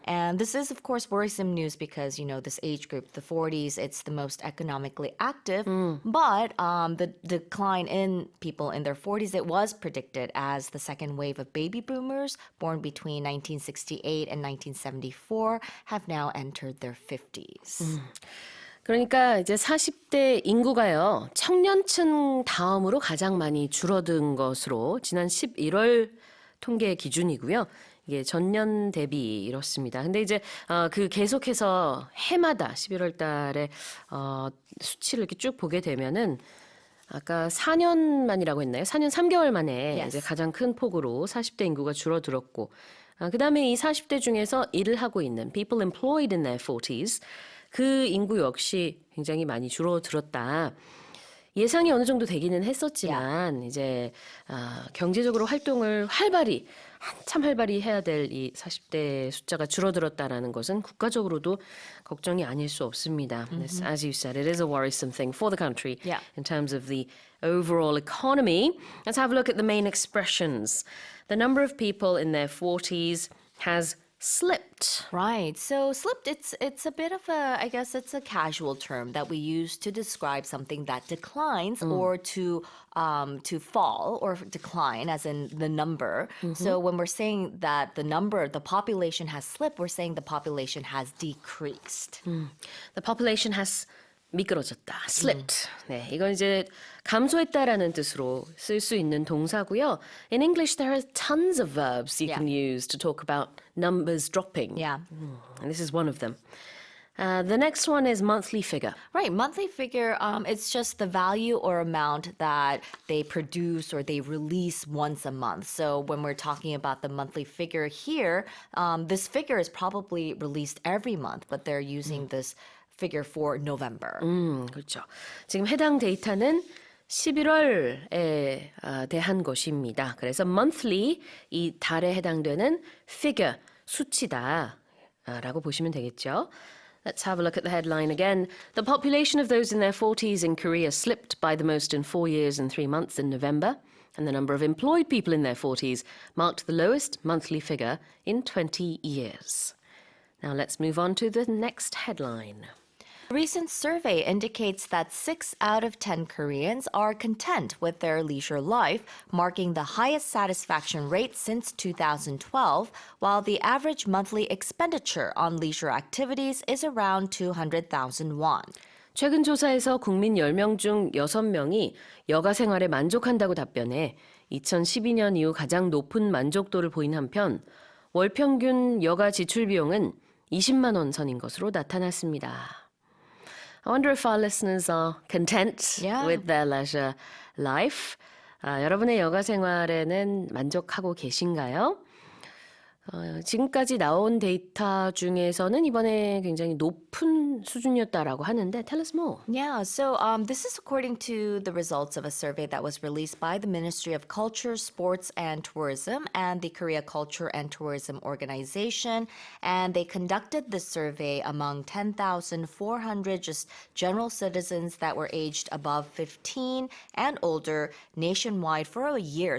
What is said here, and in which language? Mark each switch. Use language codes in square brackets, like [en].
[en] And this is, of course, worrisome news because, this age group, the 40s, it's the most economically active. But the decline in people in their 40s, it was predicted as the second wave of baby boomers born between 1968 and 1974 have now entered their 50s. [ko] 그러니까 이제 40대 인구가요, 청년층 다음으로 가장 많이 줄어든 것으로 지난 11월 통계 기준이고요. 이게 전년 대비 이렇습니다. 근데 이제 그 계속해서 해마다 11월 달에 수치를 이렇게 쭉 보게 되면은 아까 4년 만이라고 했나요? 4년 3개월 만에 [en] Yes. [ko] 이제 가장 큰 폭으로 40대 인구가 줄어들었고, 그다음에 이 40대 중에서 일을 하고 있는 [en] people employed in their 40s [ko] 그 인구 역시 굉장히 많이 줄어들었다. 예상이 어느 정도 되기는 했었지만 이제 경제적으로 활동을 한참 활발히 해야 될 이 40대 숫자가 줄어들었다라는 것은 국가적으로도 걱정이 아닐 수 없습니다. [en] As you said, it is a worrisome thing for the country in terms of the overall economy. Let's have a look at the main expressions. The number of people in their 40s has slipped. Right. So slipped, it's a bit of I guess it's a casual term that we use to describe something that declines or to fall or decline, as in the number. So when we're saying that the population has slipped, we're saying the population has decreased. The population has [ko] 미끄러졌다, [en] slipped. [ko] 네, 이건 이제 감소했다라는 뜻으로 쓸 수 있는 동사고요. [en] In English, there are tons of verbs you can use to talk about numbers dropping. Yeah. And this is one of them. The next one is monthly figure. Right. Monthly figure, it's just the value or amount that they produce or they release once a month. So when we're talking about the monthly figure here, this figure is probably released every month, but they're using this figure for November. [ko] 그렇죠. 지금 해당 데이터는 11월에 대한 것입니다. 그래서 monthly, 이 달에 해당되는 figure, 수치다라고 보시면 되겠죠. [en] Let's have a look at the headline again. The population of those in their 40s in Korea slipped by the most in 4 years and 3 months in November, and the number of employed people in their 40s marked the lowest monthly figure in 20 years. Now let's move on to the next headline. A recent survey indicates that 6 out of 10 Koreans are content with their leisure life, marking the highest satisfaction rate since 2012, while the average monthly expenditure on leisure activities is around 200,000 won. [ko] 최근 조사에서 국민 10명 중 6명이 여가 생활에 만족한다고 답변해 2012년 이후 가장 높은 만족도를 보인 한편 월 평균 여가 지출 비용은 20만 원 선인 것으로 나타났습니다. [en] I wonder if our listeners are content with their leisure life. [ko] 여러분의 여가 생활에는 만족하고 계신가요? 지금까지 나온 데이터 중에서는 이번에 굉장히 높은 수준이었다라고 하는데 [en] tell us more. Yeah, so this is according to the results of a survey that was released by the Ministry of Culture, Sports and Tourism and the Korea Culture and Tourism Organization. And they conducted this survey among 10,400 just general citizens that were aged above 15 and older nationwide for a year.